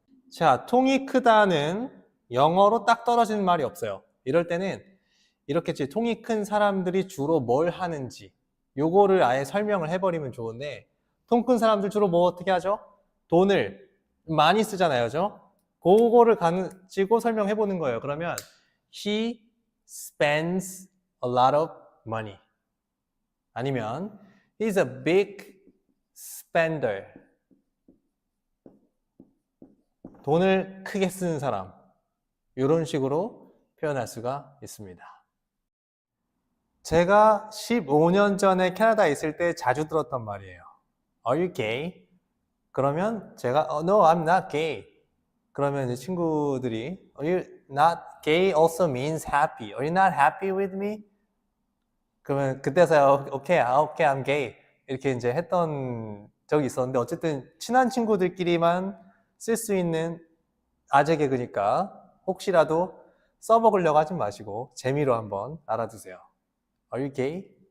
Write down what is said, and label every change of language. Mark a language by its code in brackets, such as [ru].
[ko] 자, 통이 크다는 영어로 딱 떨어지는 말이 없어요. 이럴 때는 이렇게 통이 큰 사람들이 주로 뭘 하는지 요거를 아예 설명을 해버리면 좋은데, 통 큰 사람들 주로 뭐 어떻게 하죠? 돈을 많이 쓰잖아요. 그죠? 그거를 가지고 설명해 보는 거예요. 그러면 [en] he spends a lot of money. [ko] 아니면 [en] he's a big spender. [ko] 돈을 크게 쓰는 사람. 이런 식으로 표현할 수가 있습니다. 제가 15년 전에 캐나다에 있을 때 자주 들었던 말이에요. [en] Are you gay? [ko] 그러면 제가 [en] No, I'm not gay. [ko] 그러면 이제 친구들이 [en] Are you not gay also means happy. Are you not happy with me? [ko] 그러면 그때서야 [en] Okay, I'm gay. [ko] 이렇게 이제 했던 적이 있었는데, 어쨌든 친한 친구들끼리만 쓸 수 있는 아재 개그니까 혹시라도 써먹으려고 하지 마시고 재미로 한번 알아두세요. [en] Are you gay?